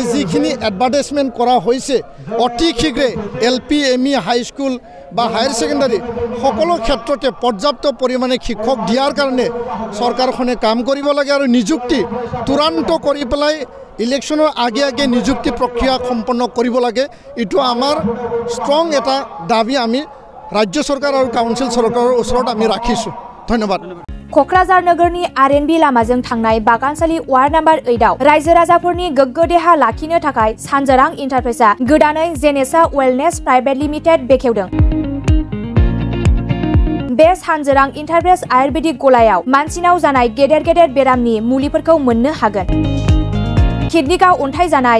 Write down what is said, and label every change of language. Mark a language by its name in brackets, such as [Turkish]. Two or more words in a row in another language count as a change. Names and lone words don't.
[Assamese] যিখিনি এডভাৰটাইজমেণ্ট কৰা হৈছে অতি শীঘ্ৰে LP ME হাইস্কুল বা [English] higher secondary [Assamese] সকলো ক্ষেত্ৰতে পৰ্যাপ্ত পৰিমাণে শিক্ষক দিয়াৰ কাৰণে চৰকাৰখনে কাম কৰিব লাগে আৰু নিযুক্তি তুৰান্ত কৰি পেলাই ইলেকশ্যনৰ আগে আগে নিযুক্তি প্ৰক্ৰিয়া সম্পন্ন কৰিব লাগে এইটো আমাৰ ষ্ট্ৰং এটা দাবী আমি ৰাজ্য চৰকাৰ আৰু কাউন্সিল চৰকাৰৰ ওচৰত আমি ৰাখিছোঁ ধন্যবাদ [Bodo] क'क्राझार नोगोरनि RNB लामाजों थांनाय बागानसालि [English] ward number [Bodo] 8 आव रायजो राजाफोरनि गोग्गो देहा लाखिनो थाखाय सानजोरां इन्टारप्राइजआ गोदानै जेनेसा वेलनेस प्राइभेट लिमिटेड बेखेवदों बे सानजोरां इन्टारप्राइज आयुर्वेदिक गलायाव मानसिनाव जानाय गेदेर गेदेर बेरामनि मुलिफोरखौ मोननो हागोन किडनिकाव अन्थाइ जानाय